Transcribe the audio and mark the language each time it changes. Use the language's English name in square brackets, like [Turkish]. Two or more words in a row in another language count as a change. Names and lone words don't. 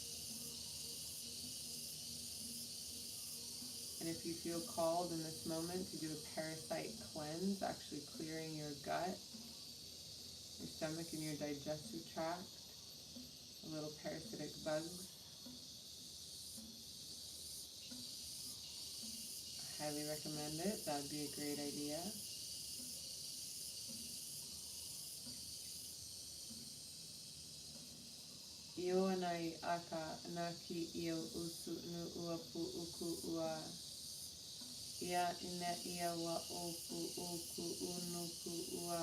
[English] And if you feel called in this moment to do a parasite cleanse, actually clearing your gut, your stomach and your digestive tract, the little parasitic bugs, I highly recommend it. That would be a great idea. Io anai aka anaki io usu nu uapu uku ua. Ia ina ia wa opu uku unuku ua.